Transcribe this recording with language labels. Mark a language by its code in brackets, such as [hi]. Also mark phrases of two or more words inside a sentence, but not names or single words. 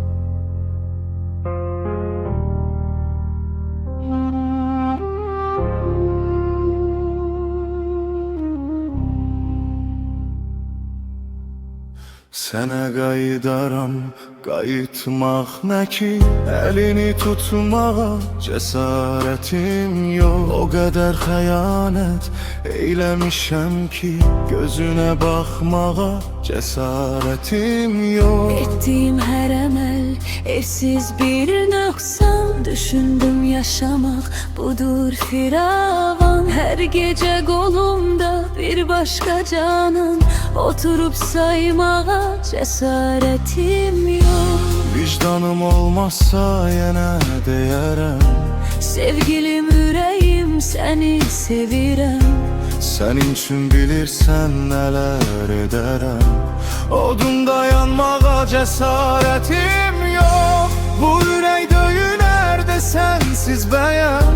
[az] Sənə qayıdaram, qayıtmaq nə ki, əlini tutmağa cəsarətim yox. O qədər xəyanət eyləmişəm ki, gözünə baxmağa cəsarətim yox. [tr] Ettiğim her emel eşsiz bir noksan. Düşündüm yaşamak budur firavan. Her gece kolumda bir başka canan. Oturup saymağa cesaretim yok. [az] Vicdanım olmazsa yenə deyərəm, Sevgilim yüreğim seni sevirəm. sənin üçün bilirsən nələr edərəm. Odunda yanmağa cəsarətim yox. Bu ürək döyünərdə sənsiz bəyəm.